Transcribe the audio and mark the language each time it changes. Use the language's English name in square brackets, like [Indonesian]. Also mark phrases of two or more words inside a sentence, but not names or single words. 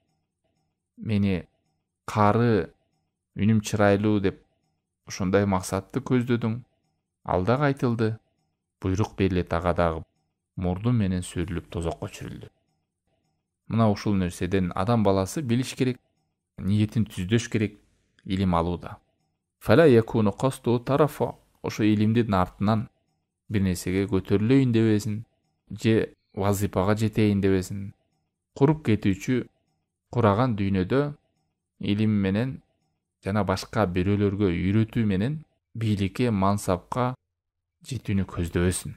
[Kyrgyz] Мени кары, үнүм чырайлуу деп ошондой максатты көздөдүң. Ал дагы айтылды. Буйрук берилет, ага дагы мурду менен сүрүлүп тозокко чүрүлдү. Мына ушул нерседен адам баласы билиш керек, ниетин түздөш керек илим алууда. [Arabic] فلا يكون قصده ترفا. [Kyrgyz] Ошо илимдин артынан бир нерсеге көтөрүлөйүн дебесин, же вазипага жетейин дебесин. Куруп кетүүчү кураган дүйнөдө илим менен жана башка бирөөлөргө үйрөтүү менен бийликке, мансапка жетүүнү көздөбөсүн.